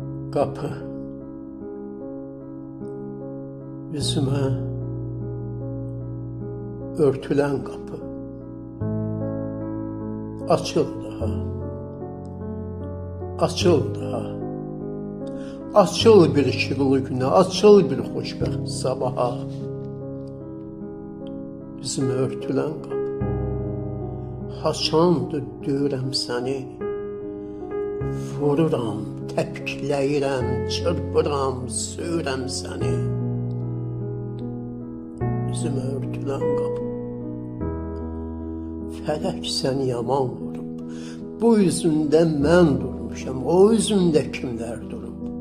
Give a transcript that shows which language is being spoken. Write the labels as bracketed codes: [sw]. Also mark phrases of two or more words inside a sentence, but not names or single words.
[tr] Kapı yüzüme örtülen kapı [az] açıl daha, açıl daha, açıl bir işıqlı güne, açıl bir xoşbəxt sabaha. [tr] Yüzüme örtülen kapı [az] haçandır deyirəm səni, vururam, təpikləyirəm, çırpıram, söyürəm səni. [tr] Yüzüme örtülen kapı [az] fələk səni yaman vurub, bu yüzündə mən durmuşam, o yüzündə kimlər durub.